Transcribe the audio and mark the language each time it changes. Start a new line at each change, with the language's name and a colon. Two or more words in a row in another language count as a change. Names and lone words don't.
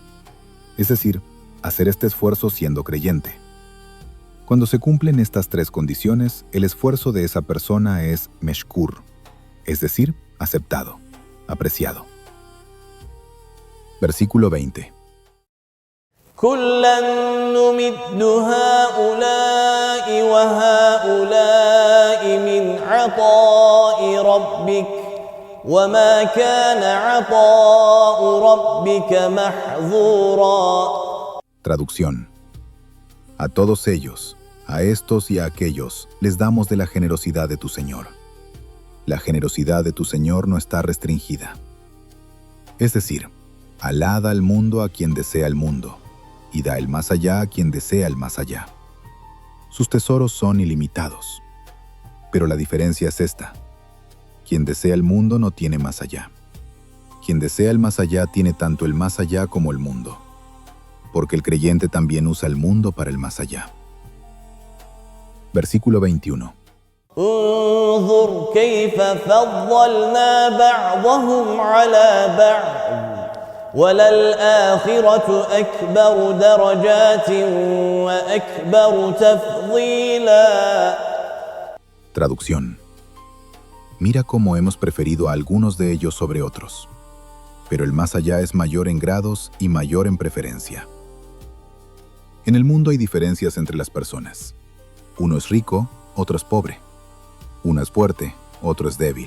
Spanish: Es decir, hacer este esfuerzo siendo creyente. Cuando se cumplen estas 3 condiciones, el esfuerzo de esa persona es meshkur, es decir, aceptado, apreciado. Versículo 20.
Arabic: كلا نمد هؤلاء وهؤلاء من عطاء ربك وما كان عطاء ربك محظورا.
Spanish: Traducción. A todos ellos, a estos y a aquellos, les damos de la generosidad de tu Señor. La generosidad de tu Señor no está restringida. Es decir, Alá da el mundo a quien desea el mundo, y da el más allá a quien desea el más allá. Sus tesoros son ilimitados. Pero la diferencia es esta. Quien desea el mundo no tiene más allá. Quien desea el más allá tiene tanto el más allá como el mundo, porque el creyente también usa el mundo para el más allá. Versículo 21.
Arabic: انظر كيف فضلنا بعضهم على بعض وللآخرة أكبر درجات وأكبر تفضيلا.
Spanish: Traducción. Mira cómo hemos preferido a algunos de ellos sobre otros, pero el más allá es mayor en grados y mayor en preferencia. En el mundo hay diferencias entre las personas. Uno es rico, otro es pobre. Uno es fuerte, otro es débil.